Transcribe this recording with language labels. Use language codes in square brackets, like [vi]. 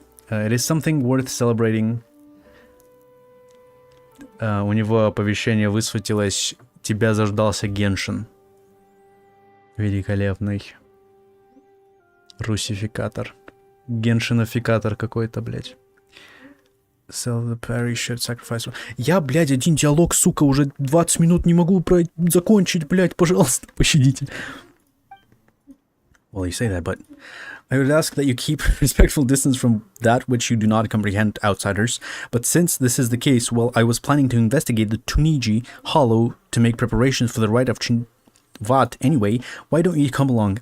[en] It is something worth celebrating. [ru] У него оповещение высветилось: тебя заждался Геншин. Великолепный. Русификатор. Геншинофикатор какой-то, блядь. [en] Sell the parish should sacrifice. [ru] Я, блядь, один диалог, сука, уже 20 минут не могу закончить, блядь, пожалуйста, пощадите. [en] Well, you say that, but I would ask that you keep respectful distance from that which you do not comprehend, outsiders. But since this is the case, well, I was planning to investigate the Tuniji hollow to make preparations for the rite of Chinvat anyway. Why don't you come along?